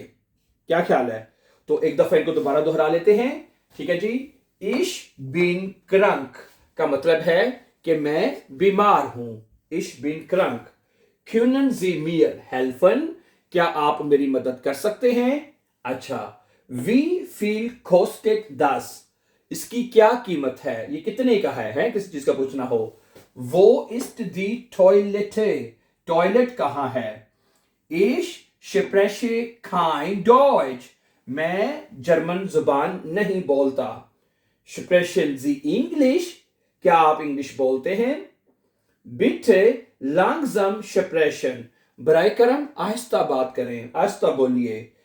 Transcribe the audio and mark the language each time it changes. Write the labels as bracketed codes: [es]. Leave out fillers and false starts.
[hi] क्या ख्याल है? तो एक दफा इनको दोबारा दोहरा लेते हैं। ठीक है जी। [de] इश बिन क्रंक [hi] का मतलब है कि मैं बीमार हूं। [de] इश बिन क्रंक। Können Sie mir helfen? [hi] क्या आप मेरी मदद कर सकते हैं? [de] अच्छा, Wie viel kostet das? [hi] इसकी क्या कीमत है? ये कितने का है? किसी चीज का पूछना हो। वो [de] ist die Toilette, [hi] टॉयलेट कहां है? [de] Ich spreche kein Deutsch. [hi] मैं जर्मन जुबान नहीं बोलता. [de] Sprechen Sie English? [hi] क्या आप इंग्लिश बोलते हैं? [de] Bitte langsam sprechen. [hi] बराए करम आहिस्ता बात करें, आहिस्ता बोलिए.